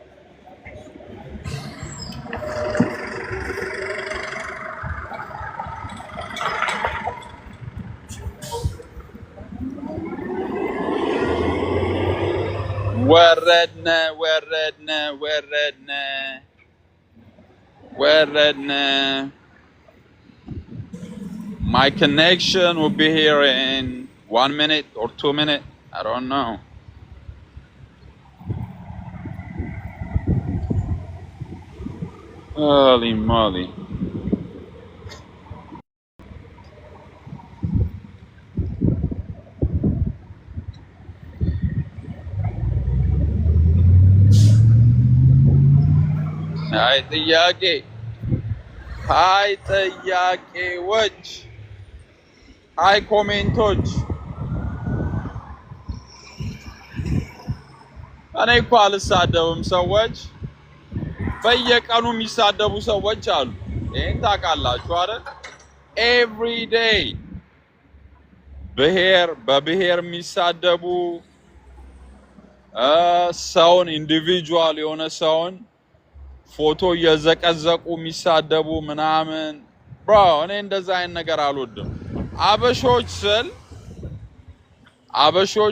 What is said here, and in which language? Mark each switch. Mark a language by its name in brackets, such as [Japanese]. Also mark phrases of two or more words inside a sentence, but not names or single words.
[English] وردنا وردنا وردنا وردنا. My connection will be here in 1 minute or 2 minutes. I don't know. Holy moly. Hi, Tiyaki. Hi, Tiyaki. Watch. Hi, [Amharic] ኮሜንቶች። እኔ እኮ አልሳደብም። ሰዎች በየቀኑ የሚሳደቡ ሰዎች አሉ። ይሄን ታውቃላችሁ አይደል? [English] every day [Amharic] በብሔር የሚሳደቡ ሰውን ኢንዲቪጁዋል የሆነ ሰውን ፎቶ እየዘቀዘቁ የሚሳደቡ ምናምን። ብሮ እኔ እንደዛ አይነት ነገር አልወድም። አበሾች